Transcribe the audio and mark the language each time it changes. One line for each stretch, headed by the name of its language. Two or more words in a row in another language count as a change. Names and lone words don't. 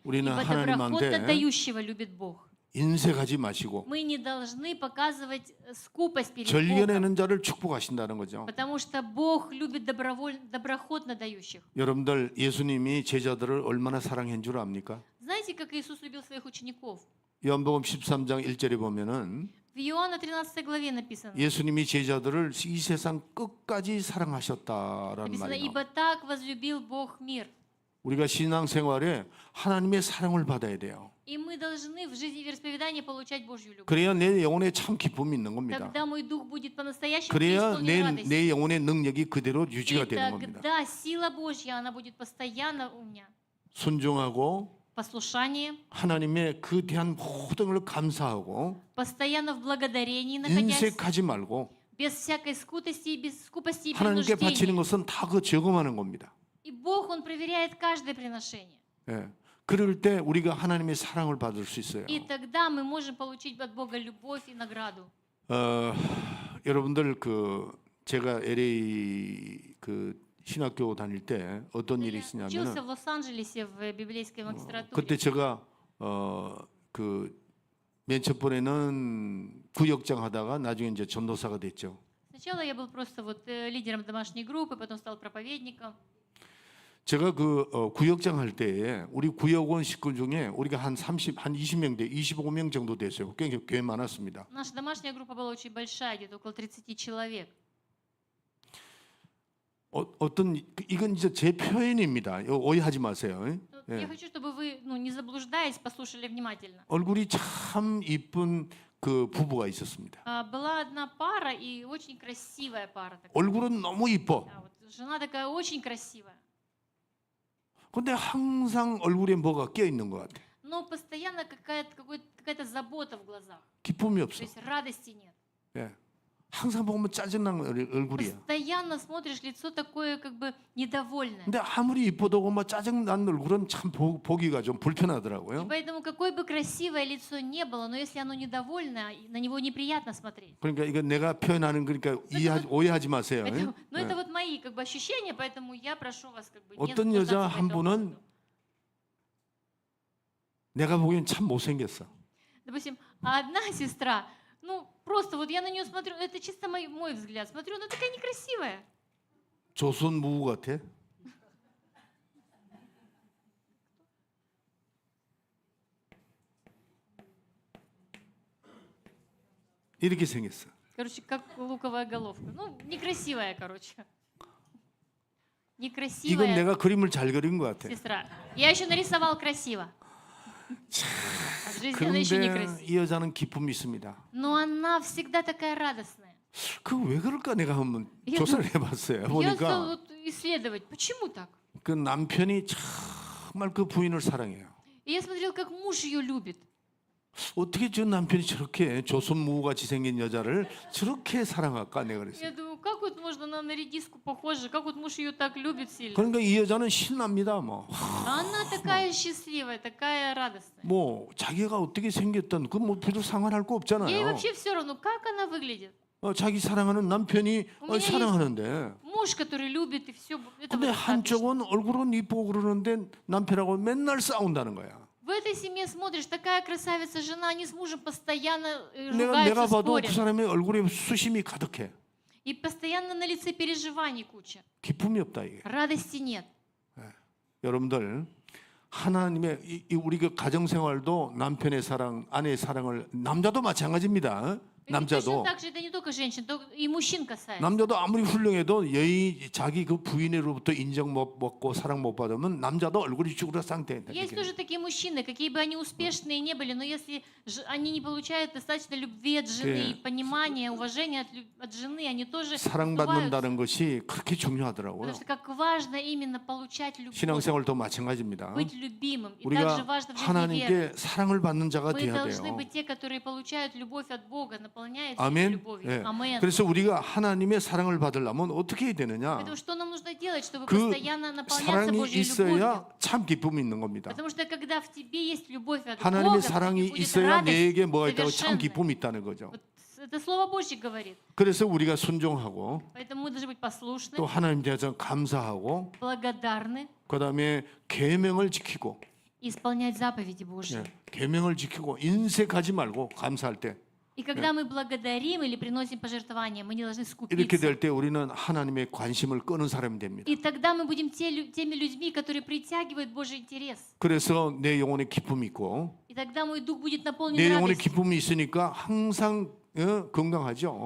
Korean: 우리는
Russian: ибо доброхотно
Korean: 하나님한테
Russian: дающего любит Бог.
Korean: 인색하지 마시고
Russian: Мы не должны показывать скупость перед Богом,
Korean: 절겨내는 자를 축복하신다는 거죠.
Russian: потому что Бог любит доброхотно дающих.
Korean: 여러분들 예수님이 제자들을 얼마나 사랑한 줄 압니까?
Russian: Знаете, как Иисус любил своих учеников?
Korean: 요한복음 13장 1절에 보면은
Russian: В Иоанна 13 главе написано,
Korean: 예수님이 제자들을 이 세상 끝까지 사랑하셨다라는
Russian: написано,
Korean: 말이에요.
Russian: ибо так возлюбил Бог мир.
Korean: 우리가 신앙생활에 하나님의 사랑을 받아야 돼요.
Russian: И мы должны в жизни вероисповедания получать Божью любовь.
Korean: 그래야 내 영혼에 참 기쁨이 있는 겁니다.
Russian: Тогда мой дух будет по-настоящему
Korean: 그래야
Russian: преисполнен радостью.
Korean: 내 영혼의 능력이 그대로
Russian: И
Korean: 유지가 되는 겁니다.
Russian: тогда сила Божья, она будет постоянно у меня.
Korean: 순종하고
Russian: Послушание,
Korean: 하나님의 그 대한 모든 걸 감사하고
Russian: постоянно в благодарении находясь,
Korean: 인색하지 말고
Russian: без всякой скупости и
Korean: 하나님께 바치는
Russian: принуждения.
Korean: 것은 다 그 저금하는 겁니다.
Russian: И Бог, Он проверяет каждое приношение.
Korean: 예. 그럴 때 우리가 하나님의 사랑을 받을 수 있어요.
Russian: И тогда мы можем получить от Бога любовь и награду.
Korean: 여러분들 그 제가 LA 그 신학교 다닐 때 어떤 일이
Russian: Я учился
Korean: 있었냐면은
Russian: в Лос-Анджелесе в библейской магистратуре.
Korean: 그때 제가 그 맨 첫 번에는 구역장 하다가 나중에 이제 전도사가 됐죠.
Russian: Сначала я был просто вот лидером домашней группы, потом стал проповедником.
Korean: 제가 그 구역장 할 때에 우리 구역원 식구 중에 우리가 한 20명 돼 25명 정도 됐어요. 꽤 많았습니다.
Russian: Наша домашняя группа была очень большая, где-то около 30 человек.
Korean: 어떤 이건 이제 제 표현입니다. 오해하지 마세요.
Russian: Я хочу, чтобы вы, не заблуждаясь, послушали внимательно.
Korean: 얼굴이 참 이쁜 그 부부가 있었습니다.
Russian: Была одна пара и очень красивая пара. Такая.
Korean: 얼굴은 너무 이뻐.
Russian: Да, вот жена такая очень красивая.
Korean: 근데 항상 얼굴에 뭐가 껴 있는 것 같아.
Russian: Но постоянно какая-то забота в глазах.
Korean: 기쁨이
Russian: То
Korean: 없어.
Russian: есть радости нет.
Korean: 예. 항상 보면 짜증난 얼굴이야.
Russian: Постоянно смотришь, лицо такое как бы недовольное.
Korean: 근데 아무리 이뻐도 뭐 짜증난 얼굴은 참 보기가 좀
Russian: И
Korean: 불편하더라고요.
Russian: поэтому какое бы красивое лицо не было, но если оно недовольное, на него неприятно смотреть.
Korean: 그러니까 이거 내가 표현하는 거니까 오해하지 마세요.
Russian: Но это вот мои мои как бы ощущения, поэтому я прошу вас как бы не
Korean: 어떤 여자
Russian: заблуждаться по
Korean: 한
Russian: этому
Korean: 분은
Russian: поводу.
Korean: 내가 보기엔 참 못생겼어.
Russian: Допустим, а одна сестра, ну просто вот я на нее смотрю, это чисто мой взгляд, смотрю, она такая некрасивая.
Korean: 조선무우 같아. 이렇게 생겼어.
Russian: Короче, как луковая головка. Ну, некрасивая, короче.
Korean: 이건
Russian: Некрасивая
Korean: 내가 그림을 잘 그린 것 같아.
Russian: сестра. Я еще нарисовал красиво. А в жизни она еще
Korean: 그런데
Russian: некрасива.
Korean: 이 여자는 기쁨이 있습니다.
Russian: Но она всегда такая радостная.
Korean: 그 왜 그럴까 내가 한번
Russian: Я
Korean: 조사를 해봤어요.
Russian: Я
Korean: 보니까
Russian: стала вот исследовать, почему так?
Korean: 그 남편이 정말 그 부인을 사랑해요.
Russian: И я смотрела, как муж ее любит.
Korean: 어떻게 저 남편이 저렇게 조선무우같이 생긴 여자를 저렇게 사랑할까 내가
Russian: Я
Korean: 그랬어요.
Russian: думаю, как вот можно на редиску похожа, как вот муж ее так любит сильно.
Korean: 그러니까 이 여자는 신납니다.
Russian: А она такая счастливая, такая радостная.
Korean: 뭐 자기가 어떻게 생겼던 그 뭐 별로 상관할 거
Russian: Ей
Korean: 없잖아요.
Russian: вообще все равно, как она выглядит.
Korean: 자기 사랑하는 남편이
Russian: меня
Korean: 사랑하는데
Russian: Муж, который любит, и все.
Korean: 근데 한쪽은 얼굴은 이쁘고 그러는데 남편하고 맨날 싸운다는 거야.
Russian: В этой семье смотришь, такая красавица жена, они с мужем постоянно
Korean: 내가
Russian: ругаются,
Korean: 봐도 그
Russian: спорят.
Korean: 사람의 얼굴에 수심이 가득해.
Russian: И постоянно на лице переживаний куча.
Korean: 기쁨이 없다 이게.
Russian: Радости нет.
Korean: 여러분들 하나님의 우리 그 가정 생활도 남편의 사랑, 아내의 사랑을 남자도 마찬가지입니다.
Russian: И точно
Korean: 남자도
Russian: так же это не только женщин, и мужчин касается.
Korean: 남자도 아무리 훌륭해도 자기 그 부인으로부터 인정 못 받고 사랑 못 받으면 남자도 얼굴이 쭈그려 상태다.
Russian: Есть тоже такие мужчины, какие бы они успешные не были, но если они не получают достаточно любви от жены, и понимания, уважения от жены, они тоже сдуваются.
Korean: 사랑받는다는 것이 그렇게 중요하더라고요.
Russian: Потому что как важно именно получать любовь,
Korean: 신앙생활도 마찬가지입니다.
Russian: быть любимым. И
Korean: 우리가
Russian: также важно в жизни веры.
Korean: 하나님께 사랑을 받는 자가
Russian: Мы
Korean: 돼야
Russian: должны
Korean: 돼요.
Russian: быть те, которые получают любовь от Бога, наполняют жизнь
Korean: 아멘.
Russian: любовью.
Korean: 예.
Russian: Амен.
Korean: 그래서 우리가 하나님의 사랑을 받으려면 어떻게 해야 되느냐?
Russian: Поэтому что нам нужно делать, чтобы
Korean: 그
Russian: постоянно наполняться
Korean: 사랑이
Russian: Божьей
Korean: 있어야
Russian: любовью?
Korean: 참 기쁨이 있는 겁니다.
Russian: Потому что когда в тебе есть любовь от
Korean: 하나님의
Russian: Бога, в
Korean: 사랑이
Russian: тебе будет
Korean: 있어야 내게
Russian: радость
Korean: 뭐가 있다고 참
Russian: совершенная.
Korean: 기쁨이 있다는 거죠.
Russian: Вот это Слово Божье говорит.
Korean: 그래서 우리가 순종하고
Russian: Поэтому мы должны быть послушны,
Korean: 또 하나님 대해서 감사하고
Russian: благодарны
Korean: 그다음에 계명을 지키고
Russian: и исполнять заповеди Божьи.
Korean: 계명을 지키고 인색하지 말고 감사할 때
Russian: И когда мы благодарим или приносим пожертвования, мы не должны
Korean: 이렇게
Russian: скупиться.
Korean: 될 때 우리는 하나님의 관심을 끄는 사람이 됩니다.
Russian: И тогда мы будем теми людьми, которые притягивают Божий интерес.
Korean: 그래서 내 영혼에 기쁨이 있고
Russian: И тогда мой дух будет наполнен
Korean: 내 영혼에
Russian: радостью.
Korean: 기쁨이 있으니까 항상 건강하죠.